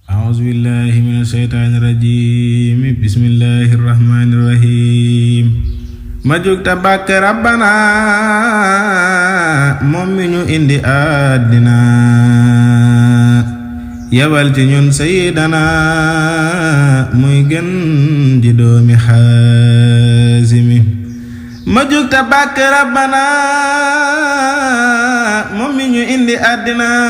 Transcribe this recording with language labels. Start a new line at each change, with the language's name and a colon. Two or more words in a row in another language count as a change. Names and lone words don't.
Arabic: أعوذ بالله من الشيطان الرجيم بسم الله الرحمن الرحيم
Wolof: ma jóg ta bàkk rabbana moom mi ñu indi àddina yabal ci ñun sayyidana muy gën ji doomi Haazimi ma jóg ta bàkk rabbana moom mi ñu indi àddina